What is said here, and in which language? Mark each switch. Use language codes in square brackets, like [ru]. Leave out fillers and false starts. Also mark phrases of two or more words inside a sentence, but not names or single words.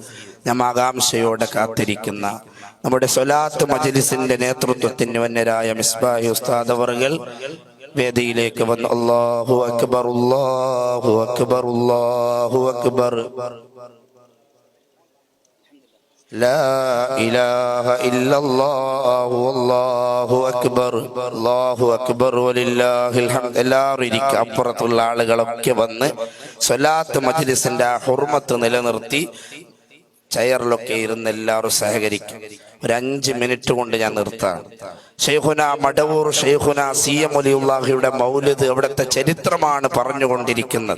[ml] ഞാൻ ആകാംക്ഷയോടെ കാത്തിരിക്കുന്ന നമ്മുടെ സ്വലാത്ത് മജ്ലിസിന്റെ നേതൃത്വത്തിന് വന്യരായ മിസ്ബാഹി ഉസ്താദ് അവറുകൾ വേദിയിലേക്ക് വന്ന് [ar] الله أكبر الله أكبر الله أكبر. لا إله إلا الله والله أكبر الله أكبر ولله الحمد. [ml] എല്ലാവരും ഇരിക്കുക. അപ്പുറത്തുള്ള ആളുകളൊക്കെ വന്ന് സ്വലാത്ത് മജ്ലിസിന്റെ ആ ഹുർമത്ത് നിലനിർത്തി ചെയറിലൊക്കെ ഇരുന്ന് എല്ലാവരും സഹകരിക്കും. ഒരു 5 മിനിറ്റ് കൊണ്ട് ഞാൻ നിർത്താം. ഷെയ്ഖുന മടവൂർ ഷെയ്ഖുന CM വലിയുള്ളാഹിയുടെ മൗലിദ് അവിടുത്തെ ചരിത്രമാണ് പറഞ്ഞുകൊണ്ടിരിക്കുന്നത്.